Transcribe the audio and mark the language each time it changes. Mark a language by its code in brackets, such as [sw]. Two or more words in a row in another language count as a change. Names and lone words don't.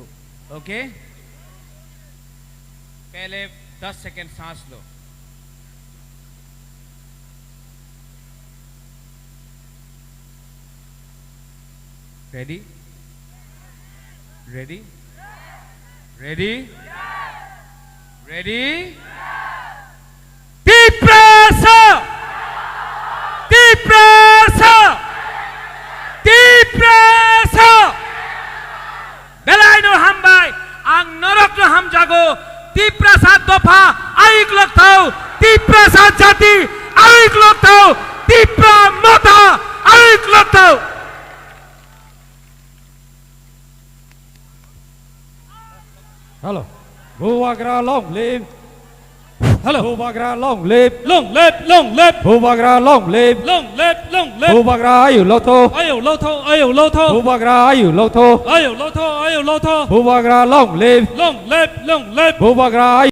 [hi] ओके, पहले 10 सेकंड सांस लो। [en] ready ready ready ready. [trp] तीपरासा तीपरासा तीपरासा बेलायनो हामबाय आं नरकनो हामजागो तीपरासा दफा आइक लोग थाव तीपरासा जाति आइक लोग थाव तीप्रा मता आइक लोग थाव। [en] Hello. Bhuvagra long live. Hello. Bhuvagra long live. Long live, long live, Bhuvagra long live. long live, long live. [trp] Bhuvagra ayu lo tho. Ayo lo tho, ayo lo tho, Bhuvagra ayu lo tho. ayo lo tho, ayo lo tho. [en] Bhuvagra long live. Long live, long live. [trp] Bhuvagra ayu